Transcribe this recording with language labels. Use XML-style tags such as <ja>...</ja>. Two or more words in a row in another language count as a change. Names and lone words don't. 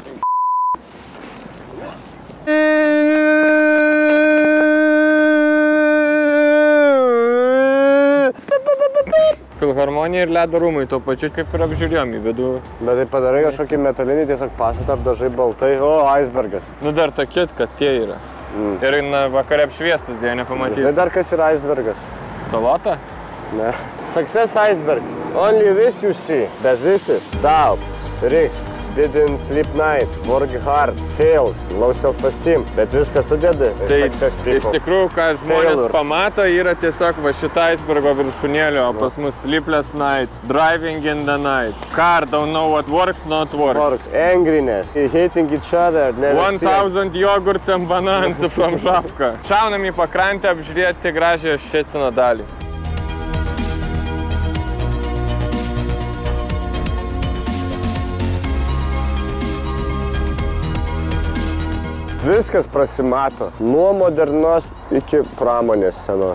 <lt>Filharmonija ir ledo rūmai, tuo pačiu kaip ir apžiūrėjom į vidų. Bet tai padarai kažkokį metalinį tiesiog pastatą ar dažai baltai. O, icebergas. Nu dar tokie, kad tie yra. Ir vakare apšviestas, dėja nepamatysi. Tai dar kas yra icebergas? Salota? Ne.</lt> <en>Success iceberg. Only this you see. But this is doubts, risks, didn't sleep nights, work hard, fails, low self-esteem.</en> <lt>Bet viskas sudeda. Tai iš tikrųjų, ką žmonės pamato, yra tiesiog va šitą icebergo viršūnėlio, o pas mus</lt> <en>sleepless nights, driving in the night, car don't know what works, not works. Angriness, hating each other, never 1000 jogurts and bananas from Žabka.</en> <lt>Šaunam į pakrantę apžiūrėti gražią Ščecino dalį. Viskas prasimato, nuo modernos iki pramonės senos.</lt>